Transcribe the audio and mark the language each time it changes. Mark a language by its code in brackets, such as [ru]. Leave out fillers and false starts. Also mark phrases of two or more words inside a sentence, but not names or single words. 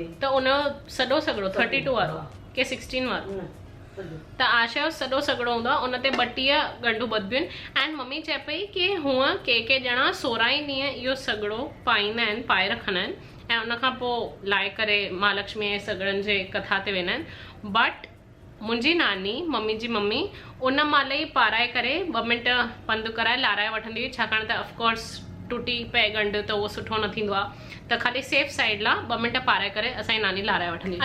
[sd] त उनजो सॼो सगड़ो 32 वारो के 16 वारो, त आशा जो सॼो सगड़ो हूंदो आहे। उन ते 32 गंढूं ॿधबियूं आहिनि। ऐं मम्मी चए पई कि हूअं के ॼणा 16 ई ॾींहं इहो सगड़ो पाईंदा आहिनि, पाए रखंदा आहिनि। ऐं उन खां पोइ लाहे करे महालक्ष्मी जे सगड़नि जे कथा ते वेंदा आहिनि। बट मुंहिंजी नानी, मम्मी जी मम्मी, उन महिल ई पाराए करे 2 मिंट पंधु कराए लाराए वठंदी हुई, छाकाणि त ऑफकोर्स टुटी पए गंढ त उहो सुठो न थींदो आहे। त ख़ाली [en] safe side [sd] लाइ 2 मिंट पाराए करे असांजी नानी लाराए वठंदी।